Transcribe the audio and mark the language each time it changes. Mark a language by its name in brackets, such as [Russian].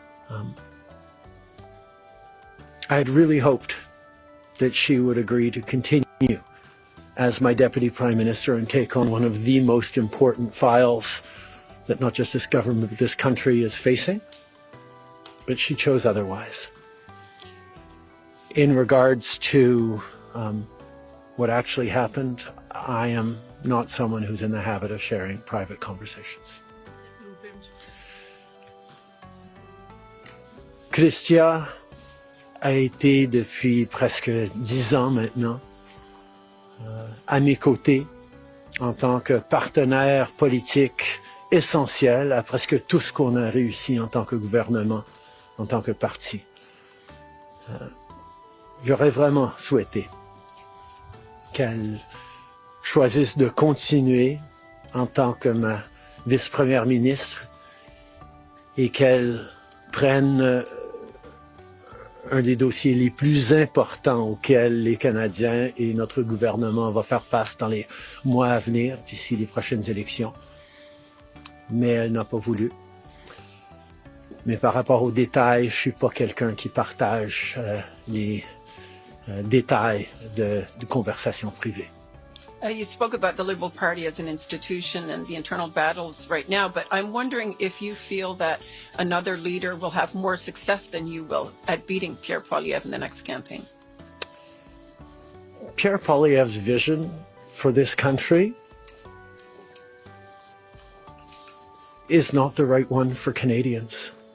[English] I had really hoped that she would agree to continue as my Deputy Prime Minister and take on one of the most important files that not just this government, but this country is facing. But she chose otherwise. In regards to what actually happened, I am not someone who's in the habit of sharing private conversations. [French] Chrystia a été depuis presque 10 ans maintenant à mes côtés en tant que partenaire politique essentiel à presque tout ce qu'on a réussi en tant que gouvernement, en tant que parti. J'aurais vraiment souhaité qu'elle choisisse de continuer en tant que ma vice-première ministre et qu'elle prenne un des dossiers les plus importants auxquels les Canadiens et notre gouvernement vont faire face dans les mois à venir, d'ici les prochaines élections. Mais elle n'a pas voulu. Mais par rapport aux détails, je suis pas quelqu'un qui partage les détails de conversations privées. [English] You spoke about the Liberal Party as an institution and the internal battles right now, but I'm wondering if you feel that another leader will have more success than you will at beating Pierre Poilievre in the next campaign. Pierre Poilievre's vision for this country is not the right one for Canadians.